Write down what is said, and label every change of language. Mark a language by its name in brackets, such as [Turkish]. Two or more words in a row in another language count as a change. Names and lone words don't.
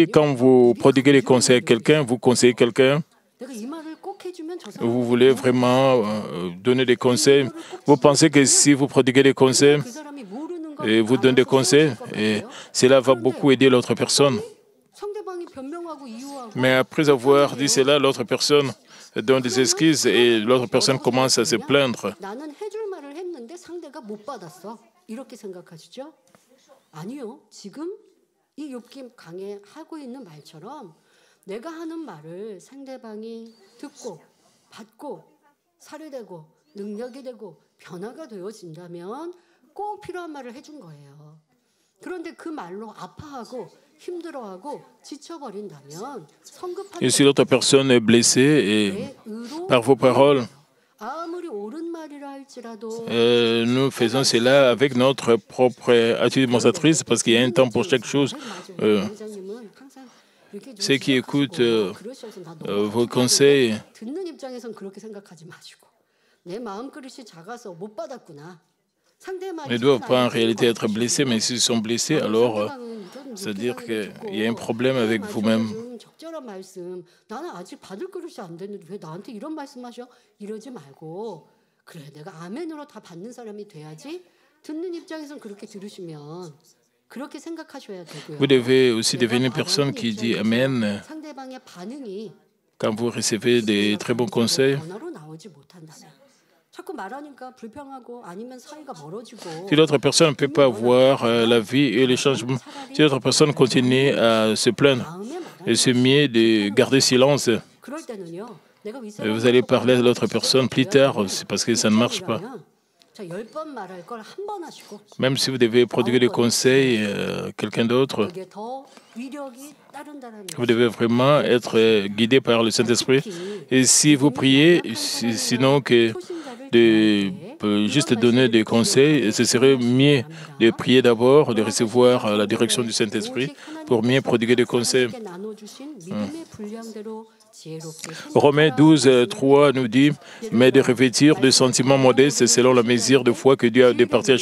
[French] Quand vous prodiguez des conseils à quelqu'un, vous conseillez quelqu'un, vous voulez vraiment donner des conseils. Vous pensez que si vous prodiguez des conseils et vous donnez des conseils, et cela va beaucoup aider l'autre personne. Mais après avoir dit cela, l'autre personne donne des excuses et l'autre personne commence à se plaindre. [Korean] 내가 하는 말을 상대방이 듣고 받고 살해되고 능력이 되고 변화가 되어진다면 꼭 필요한 말을 해준 거예요. 그런데 그 말로 아파하고 힘들어하고 지쳐버린다면 [French] Et si l'autre personne est blessée et par vos paroles, [Korean] 아무리 옳은 말이라 할지라도 [French] nous faisons cela avec notre propre attitude démonstratrice parce qu'il y a un temps pour chaque chose. [Korean] 회장님은 항상 이렇게 좀 [French] Ceux qui écoutent [Korean] 그러셔서 나 너무 [French] vos conseils, [Korean] 듣는 입장에선 그렇게 생각하지 마시고 내 마음 그릇이 작아서 못 받았구나. 상대방이 [French] ne doivent pas en réalité être blessés, mais s'ils sont blessés, alors c'est-à-dire qu'il y a un problème avec vous-même. [Korean] 적절한 말씀. 나는 아직 받을 그릇이 안 됐는데 왜 나한테 이런 말씀하셔? 이러지 말고 그래 내가 아멘으로 다 받는 사람이 돼야지. 듣는 입장에선 그렇게 들으시면 그렇게 생각하셔야 되고요. [French] Vous devez aussi devenir une personne qui dit Amen [Korean] 상대방의 반응이 [French] quand vous recevez des très bons conseils. [Korean] 변화로 나오지 못한다면 자꾸 말하니까 불평하고 아니면 사이가 멀어지고 [French] Si l'autre personne ne peut pas voir la vie et les changements, si l'autre personne continue à se plaindre, et c'est mieux de garder silence. [Korean] 그럴 때는요. 내가 위 [French] Vous allez parler à l'autre personne plus tard, c'est parce que ça ne marche pas. [Korean] 자, 10번 말할 걸 한 번 하시고 [French] Même si vous devez prodiguer des conseils à quelqu'un d'autre, [Korean] 그게 더 위력이 따른다는 [French] vous devez vraiment être guidé par le Saint-Esprit. Et si vous priez, sinon que de juste donner des conseils, ce serait mieux de prier d'abord, de recevoir la direction du Saint-Esprit pour mieux prodiguer des conseils. Romains 12, 3 nous dit « Mais de revêtir de sentiments modestes selon la mesure de foi que Dieu a départie à chacun.